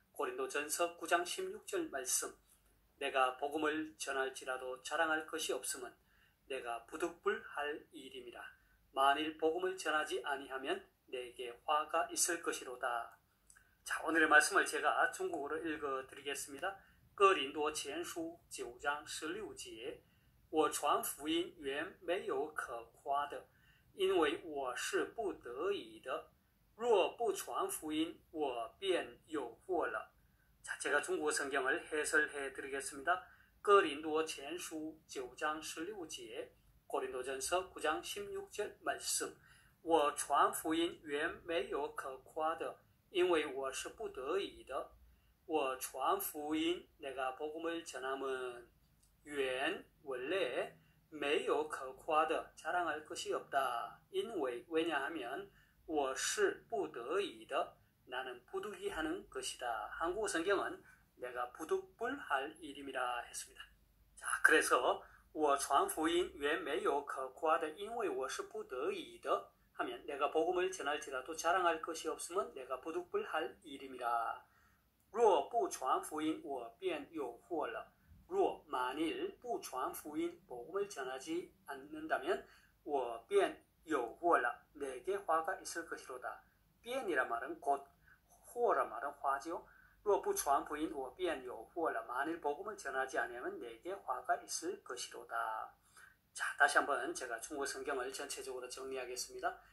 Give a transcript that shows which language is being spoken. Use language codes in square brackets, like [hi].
[ko] 고린도전서 9장 16절 말씀. 내가 복음을 전할지라도 자랑할 것이 없음은 내가 부득불할 일임이라. 만일 복음을 전하지 아니하면 내게 화가 있을 것이로다. 자, 오늘의 말씀을 제가 중국어로 읽어드리겠습니다. [zh] 哥林多前书9章16节，我传福音原没有可夸的，因为我是不得已的。若不传福音，我便有祸了。 [ko] 자, 제가 중국어 성경을 해설해 드리겠습니다. [zh] 哥林多前书9章16节， [ko] 고린도전서 9장 16절 말씀. [zh] 我传福音原没有可夸的，因为我是不得已的。我传福音 [ko] 내가 복음을 전함은 原 원래 [zh] 没有可夸的 [ko] 자랑할 것이 없다. 因为 왜냐하면 [zh] 我是不得已的 [ko] 나는 부득이 하는 것이다. 한국어 성경은 내가 부득불할 일임이라 했습니다. 자, 그래서 [zh] 我传福音原没有可夸的因为我是不得已的 [ko] 하면 내가 복음을 전할지라도 자랑할 것이 없으면 내가 부득불할 일임이라. [zh] 若不传福音我便有祸了. [ko] 若 만일 [zh] 不传福音 [ko] 복음을 전하지 않는다면 [zh] 我便有祸了. [ko] 내게 화가 있을 것이로다. 便이란 말은 곧,祸란 말은 화죠. [zh] 若不传福音我便有祸了. [ko] 만일 복음을 전하지 않으면 내게 화가 있을 것이로다. 자, 다시 한번 제가 중국 성경을 전체적으로 정리하겠습니다.